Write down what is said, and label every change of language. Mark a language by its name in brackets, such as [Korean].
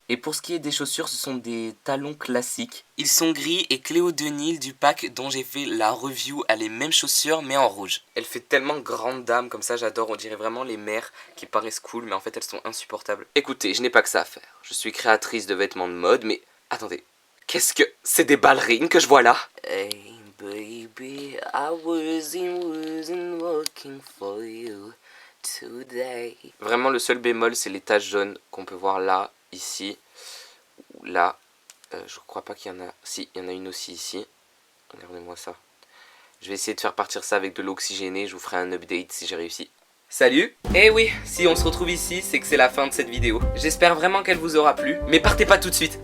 [French] Et pour ce qui est des chaussures, ce sont des talons classiques. Ils sont gris et Cléo Denil du pack dont j'ai fait la review a les mêmes chaussures mais en rouge. Elle fait tellement grande dame comme ça, j'adore, on dirait vraiment les mères qui paraissent cool mais en fait elles sont insupportables. Écoutez, je n'ai pas que ça à faire. Je suis créatrice de vêtements de mode mais attendez, qu'est-ce que... C'est des ballerines que je vois là? [English] Baby, I wasn't working for you today. [French] Vraiment, le seul bémol, c'est les taches jaunes qu'on peut voir là, ici, ou là. Je crois pas qu'il y en a... Si, il y en a une aussi ici. Regardez-moi ça. Je vais essayer de faire partir ça avec de l'oxygéné. Je vous ferai un update si j'ai réussi. Salut! Eh oui, si on se retrouve ici, c'est que c'est la fin de cette vidéo. J'espère vraiment qu'elle vous aura plu. Mais partez pas tout de suite.